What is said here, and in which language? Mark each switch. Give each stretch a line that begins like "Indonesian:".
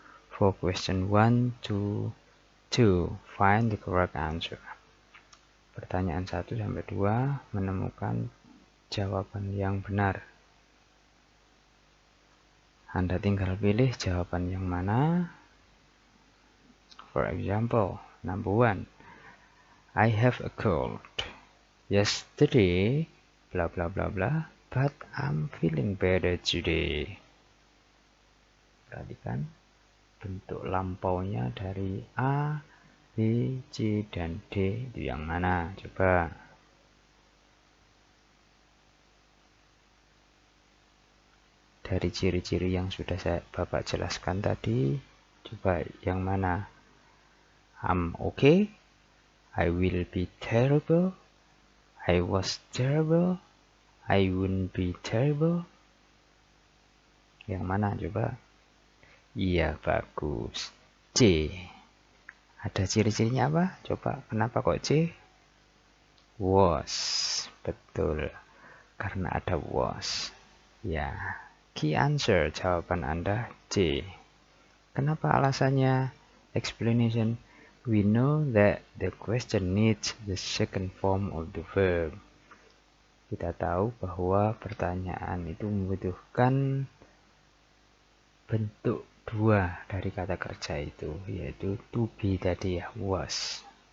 English: For question 1 to 2, find the correct answer.
Indonesian: Pertanyaan 1 sampai 2, menemukan jawaban yang benar. Anda tinggal pilih jawaban yang mana.
English: For example, number 1, I have a cold. Yesterday, blah blah blah blah, but I'm feeling better today.
Indonesian: Perhatikan bentuk lampaunya dari A, B, C, dan D itu yang mana? Coba. Dari ciri-ciri yang sudah Bapak jelaskan tadi, coba yang mana?
English: I'm okay, I will be terrible, I was terrible, I wouldn't be terrible.
Indonesian: Yang mana coba? Iya, bagus. C. Ada ciri-cirinya apa? Coba, kenapa kok C? Was. Betul. Karena ada was. Ya.
English: Key answer,
Indonesian: jawaban Anda C. Kenapa alasannya? Explanation.
English: We know that the question needs the second form of the verb.
Indonesian: Kita tahu bahwa pertanyaan itu membutuhkan bentuk dua dari kata kerja itu, yaitu to be tadi ya, was.